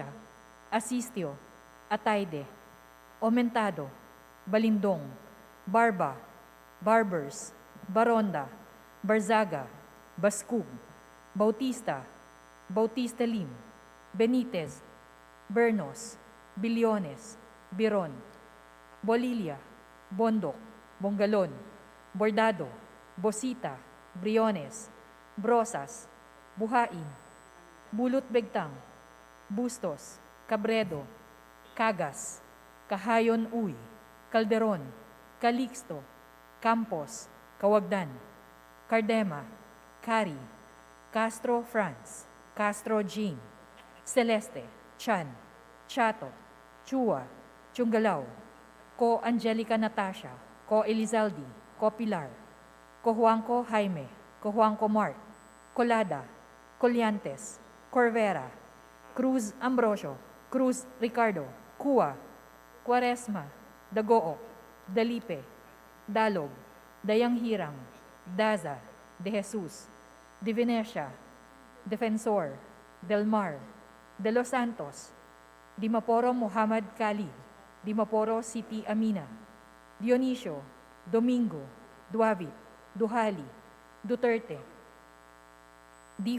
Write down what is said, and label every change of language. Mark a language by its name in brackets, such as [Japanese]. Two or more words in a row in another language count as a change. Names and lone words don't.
[Filipino] Asistio, Atayde, Omentado, Balindong, Barba, Barbers, Baronda, Barzaga, Baskug, Bautista, Bautista Lim, Benitez, Bernos, Bilyones, Biron, Bolilia, Bondok, Bongalon, Bordado, Bosita, Briones, Brosas, Buhain, Bulot Begtang, Bustos, Cabredo, Cagas, Kahayon Uy, Calderon, Calixto, Campos, Kawagdan, Cardema, Cari, Castro Franz, Castro Jean, Celeste, Chan, Chato, Chua, Chungalaw, Ko Angelica Natasha, Ko Elizaldi, Ko Pilar, Ko Juanco Jaime, Ko Juanco Mark, Colada, Colliantes, Corvera, Cruz Ambrosio, Cruz Ricardo, Cua, Quaresma, Dagoo, Dalipe, Dalog, Dayanghirang, Daza, De Jesus, De Venecia, Defensor, Del Mar, De Los Santos, Dimaporo Muhammad Khalid, Dimaporo City Amina, Dionisio, Domingo, Duavit, Duhali, Duterte, D.